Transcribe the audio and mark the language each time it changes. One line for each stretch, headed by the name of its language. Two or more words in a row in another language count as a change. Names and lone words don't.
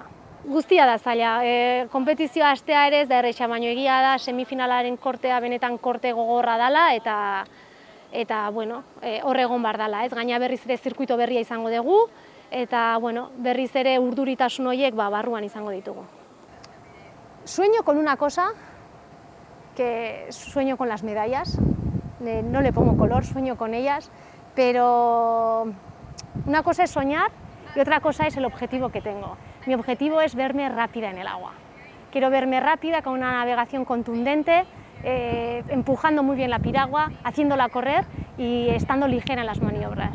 Basque: Guztia da zaila, konpetizioa hastea ere ez da erresa, baina egia da semifinalaren kortea benetan korte gogorra dela eta hor egon behar dela, ez? Gaina berriz ere zirkuito berria izango dugu eta berriz ere urduritasun horiek barruan izango ditugu.
Spanish: Sueño con una cosa, que sueño con las medallas, no le pongo color, sueño con ellas, pero una cosa es soñar y otra cosa es el objetivo que tengo. Mi objetivo es verme rápida en el agua. Quiero verme rápida, con una navegación contundente, empujando muy bien la piragua, haciéndola correr y estando ligera en las maniobras.